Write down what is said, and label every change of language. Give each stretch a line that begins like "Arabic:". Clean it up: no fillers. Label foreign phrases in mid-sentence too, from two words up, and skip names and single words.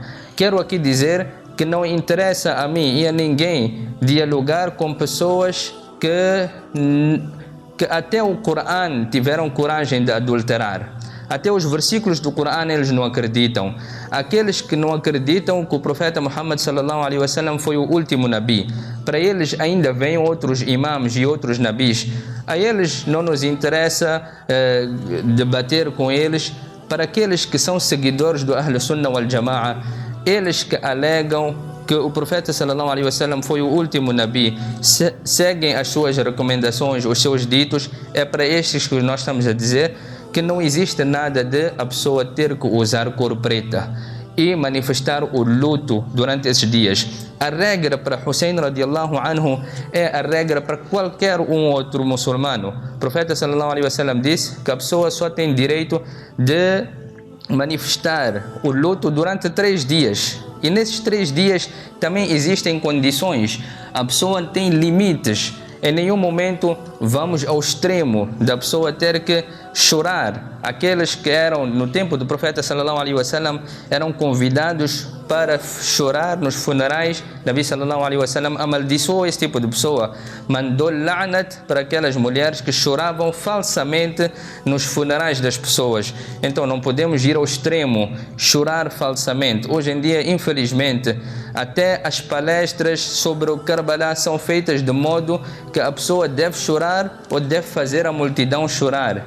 Portuguese: Quero aqui dizer que não interessa a mim e a ninguém dialogar com pessoas que até o Coran tiveram coragem de adulterar. Até os versículos do Coran eles não acreditam. Aqueles que não acreditam que o profeta Muhammad
Arabic: صلى الله عليه وسلم
Portuguese: foi o último Nabi, para eles ainda vêm outros imãs e outros nabis. A eles não nos interessa debater com eles. Para aqueles que são seguidores do
Arabic: أهل السنة والجماعة,
Portuguese: eles que alegam que o profeta
Arabic: صلى الله عليه وسلم
Portuguese: foi o último Nabi, seguem as suas recomendações, os seus ditos. É para estes que nós estamos a dizer que não existe nada de a pessoa ter que usar cor preta e manifestar o luto durante esses dias. A regra para Hussein
Arabic: رضي الله عنه
Portuguese: é a regra para qualquer outro muçulmano. O profeta
Arabic: صلى الله عليه وسلم
Portuguese: disse que a pessoa só tem direito de manifestar o luto durante 3 dias. E nesses 3 dias também existem condições. A pessoa tem limites. Em nenhum momento vamos ao extremo da pessoa ter que chorar. Aqueles que eram no tempo do profeta
Arabic: صلى الله عليه وسلم
Portuguese: eram convidados para chorar nos funerais.
Arabic: نبي صلى الله عليه وسلم
Portuguese: amaldiçoou esse tipo de pessoa, mandou la'nat para aquelas mulheres que choravam falsamente nos funerais das pessoas. Então não podemos ir ao extremo, chorar falsamente. Hoje em dia, infelizmente, até as palestras sobre o Karbala são feitas de modo que a pessoa deve chorar ou deve fazer a multidão chorar.